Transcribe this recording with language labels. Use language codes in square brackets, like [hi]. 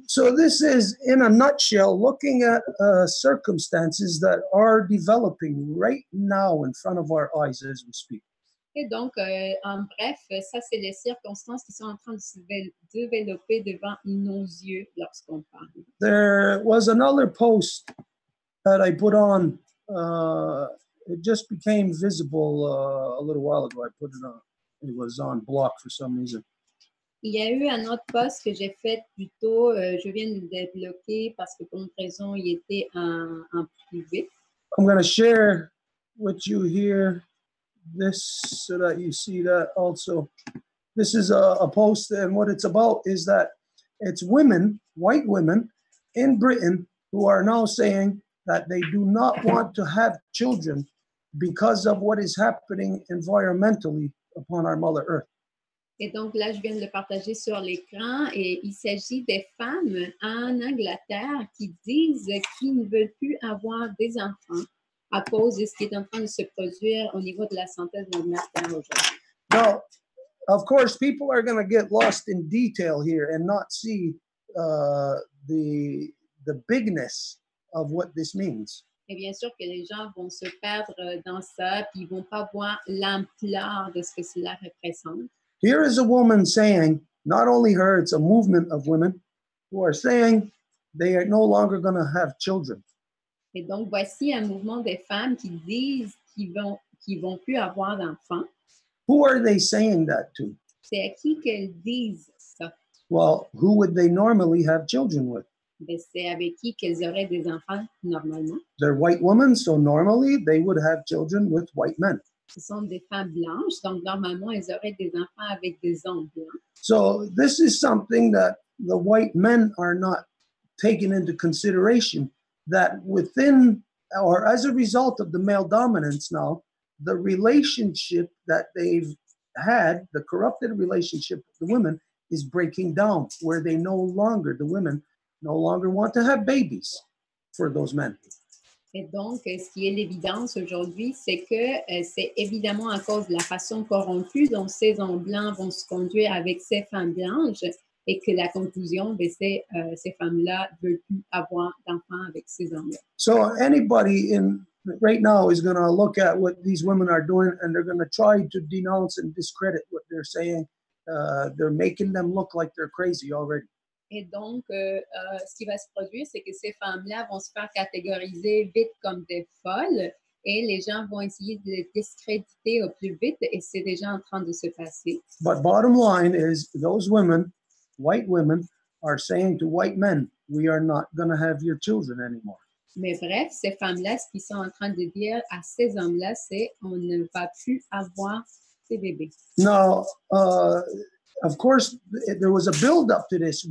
[en] So this is, in a nutshell, looking at circumstances that are developing right now in front of our eyes as we speak. [fr] Et donc, en bref, ça, c'est les circonstances qui sont en train de se développer devant nos yeux lorsqu'on parle. [en] There was another post that I put on. It just became visible a little while ago. I put it on. It was on block for some reason. [fr] Il y a eu un autre post que j'ai fait plus tôt. Je viens de le débloquer parce que pour une raison, il était en privé. [en] I'm going to share with you here this so that you see that also. This is a post, and what it's about is that it's women, white women in Britain, who are now saying that they do not want to have children because of what is happening environmentally upon our Mother Earth. [fr] Et donc là, je viens de le partager sur l'écran et il s'agit des femmes en Angleterre qui disent qu'ils ne veulent plus avoir des enfants à cause de ce qui est en train de se produire au niveau de la santé de notre mère Terre aujourd'hui. [en] Now, of course, people are going to get lost in detail here and not see the bigness of what this means. [fr] Et bien sûr que les gens vont se perdre dans ça, puis ils ne vont pas voir l'ampleur de ce que cela représente. [en] Here is a woman saying, not only her, it's a movement of women who are saying they are no longer going to have children. [fr] Et donc, voici un mouvement des femmes qui disent qu'ils vont plus avoir d'enfants. [en] Who are they saying that to? [fr] C'est à qui qu'elles disent ça? [en] Well, who would they normally have children with? [fr] Ben, c'est avec qui qu'elles auraient des enfants normalement. [en] They're white women, so normally they would have children with white men. [fr] Ce sont des femmes blanches, donc normalement, elles auraient des enfants avec des hommes blancs. [en] So this is something that the white men are not taking into consideration, that within or as a result of the male dominance now, the relationship that they've had, the corrupted relationship with the women, is breaking down, where the women no longer want to have babies for those men. [fr] Et donc, ce qui est l'évidence aujourd'hui, c'est que c'est évidemment à cause de la façon corrompue dont ces hommes blancs vont se conduire avec ces femmes blanches et que la conclusion, c'est ces femmes-là ne veulent plus avoir d'enfants avec ces hommes-là. [en] So anybody in right now is going to look at what these women are doing and they're going to try to denounce and discredit what they're saying. They're making them look like they're crazy already. [fr] Et donc, ce qui va se produire, c'est que ces femmes-là vont se faire catégoriser vite comme des folles et les gens vont essayer de les discréditer au plus vite et c'est déjà en train de se passer. [en] But bottom line is those women, white women, are saying to white men, we are not going to have your children anymore. [fr] Mais bref, ces femmes-là, ce qu'ils sont en train de dire à ces hommes-là, c'est on ne va plus avoir ces bébés. [en] Now, of course, there was a build-up to this.